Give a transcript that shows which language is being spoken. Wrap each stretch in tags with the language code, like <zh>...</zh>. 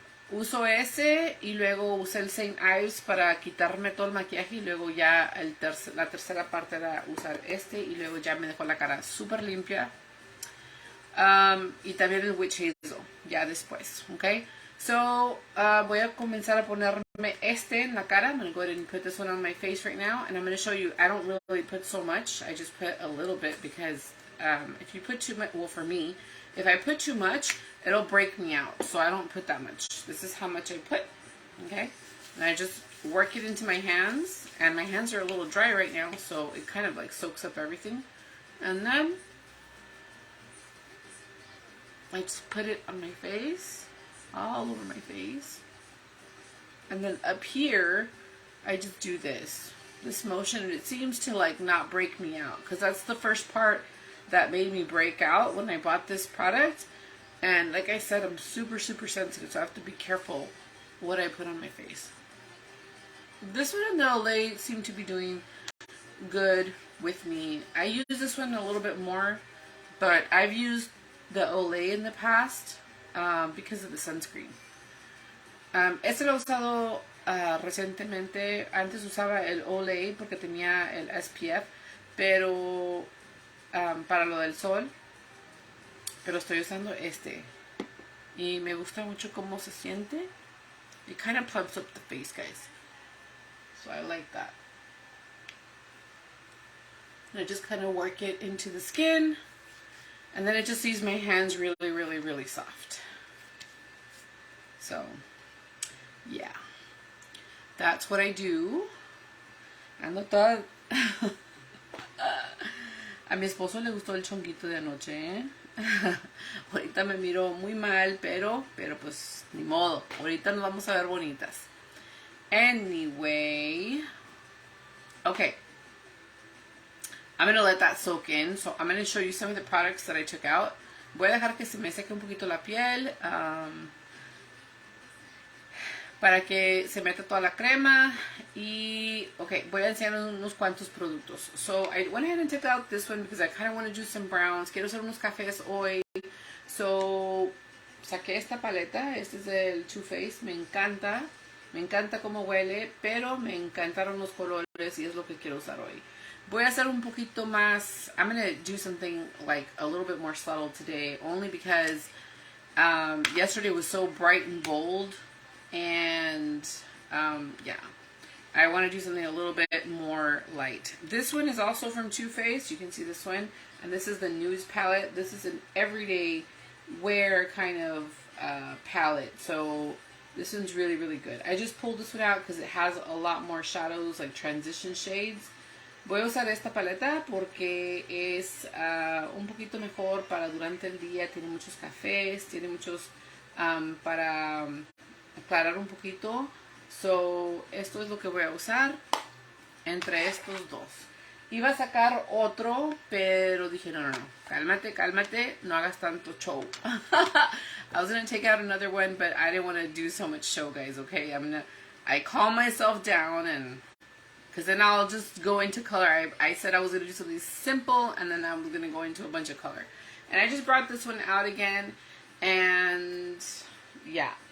<es>Uso ese y luego usé el St. Ives para quitarme todo el maquillaje y luego ya la tercera parte era usar este y luego ya me dejó la cara súper limpia. Y también el Witch Hazel ya después, ¿ok? So, voy a comenzar a ponerme en la cara.</es> <en>I'm going to go ahead and put this one on my face right now. And I'm going to show you, I don't really put so much. I just put a little bit because if you put too much, well for me, if I put too much, it'll break me out. So I don't put that much. This is how much I put, okay? And I just work it into my hands. And my hands are a little dry right now, so it kind of like soaks up everything. And then I just put it on my face, all over my face. And then up here, I just do this motion, and it seems to like not break me out, because that's the first part that made me break out when I bought this product. And like I said, I'm super, super sensitive, so I have to be careful what I put on my face. This one and the Olay seem to be doing good with me. I use this one a little bit more, but I've used the Olay in the past because of the sunscreen.</en> <es>Este lo he usado recientemente. Antes usaba el Olay porque tenía el SPF, pero para lo del sol. Pero estoy usando este. Y me gusta mucho cómo se siente.</es> <en>It kind of plumps up the face, guys. So I like that. And I just kind of work it into the skin. And then it just leaves my hands really, really, really soft. So, yeah. That's what I do.</en> <es>Ando toda... A mi esposo le gustó el chonguito de anoche, ¿eh? Ahorita me miro muy mal, pero pues ni modo. Ahorita nos vamos a ver bonitas. Anyway. Okay.</es> <en>I'm going to let that soak in. So I'm going to show you some of the products that I took out.</en> <es>Voy a dejar que se me seque un poquito la piel. Para que se meta toda la crema. Y, okay, voy a enseñar unos cuantos productos.</es> <en>So I went ahead and took out this one because I kind of want to do some browns.</en> <es>Quiero hacer unos cafés hoy. So saqué esta paleta. Este es el Too Faced. Me encanta. Me encanta cómo huele. Pero me encantaron los colores y es lo que quiero usar hoy. Voy a hacer un poquito más.</es> <en>I'm going to do something like a little bit more subtle today. Only because yesterday was so bright and bold. And yeah, I want to do something a little bit more light. This one is also from Too Faced. You can see this one. And this is the Nudes palette. This is an everyday wear kind of palette. So this one's really, really good. I just pulled this one out because it has a lot more shadows, like transition shades.</en> <es>Voy a usar esta paleta porque es un poquito mejor para durante el día. Tiene muchos cafés, tiene muchos para aclarar un poquito. So, esto es lo que voy a usar entre estos dos. Iba a sacar otro, pero dije, no, cálmate, cálmate, no hagas tanto show.</es> <en>I was going to take out another one, but I didn't want to do so much show, guys, okay? I calm myself down, and because then I'll just go into color. I said I was going to do something simple, and then I was going to go into a bunch of color. And I just brought this one out again, and yeah.</en>